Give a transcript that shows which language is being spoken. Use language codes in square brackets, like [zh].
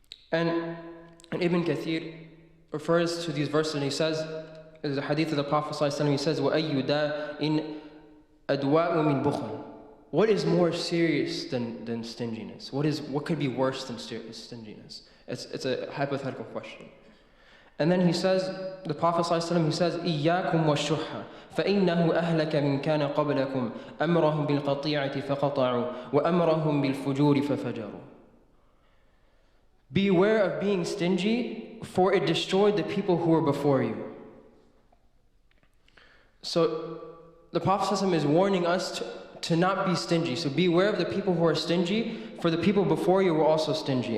[en] And Ibn Kathir refers to these verses and he says, there's a hadith of the Prophet ﷺ, he says, [ar] وَأَيُّ دَاءٍ أَدْوَاءُ مِنْ بُخْلٍ. [en] What is more serious than stinginess? What could be worse than stinginess? It's a hypothetical question. And then he says, [ar] the Prophet ﷺ, he says, إِيَّاكُمْ وَالشُّحَّ فَإِنَّهُ أَهْلَكَ مِنْ كَانَ قَبْلَكُمْ أَمْرَهُمْ بِالْقَطِيعَةِ فَقَطَعُوا وَأَمْرَهُمْ بِالْفُجُورِ فَفَجَرُوا. [en] Beware of being stingy, for it destroyed the people who were before you. So the Prophet ﷺ is warning us to not be stingy. So beware of the people who are stingy, for the people before you were also stingy.